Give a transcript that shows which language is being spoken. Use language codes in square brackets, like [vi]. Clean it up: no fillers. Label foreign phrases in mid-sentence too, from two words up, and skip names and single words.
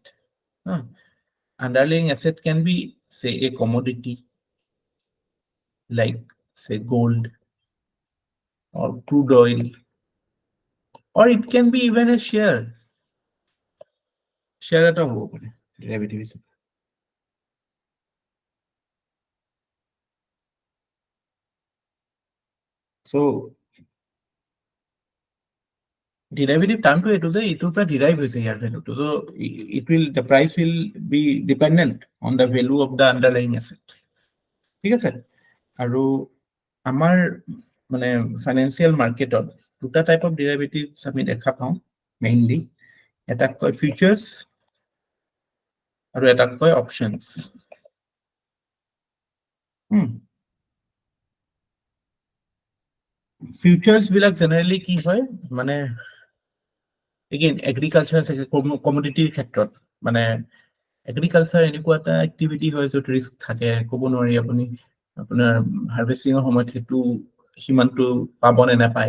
[en] Underlying asset can be, say, a commodity like, say, gold or crude oil, or it can be even a share [as] এইটো হ'ব পাৰে ডেৰিভেটিভ হিচাপে. [en] So derivative term to [as] এইটো যে ইয়াৰ পৰা ডেৰাইভ হৈছে [en] here value to, so the price will be dependent on the value of the underlying asset. [as] ঠিক আছে, আৰু আমাৰ মানে [en] financial market [as] দুটা [en] type of derivatives [as] আমি দেখা পাওঁ মেইনলি, এটাক কয় ফিউচাৰ্ছ আৰু এটাক কয় অপশ্যনছ। ফিউচাৰ্ছ বিলাক জেনেৰেলি কি হয়, মানে এগেইন [en] agriculture commodity [as] ক্ষেত্ৰত, মানে এগ্ৰিকালচাৰ এনেকুৱা এটা এক্টিভিটি হয় য'ত ৰিস্ক থাকে, ক'ব নোৱাৰি আপুনি আপোনাৰ হাৰ্ভেষ্টিঙৰ সময়ত সেইটো সিমানটো পাব নে নাপায়।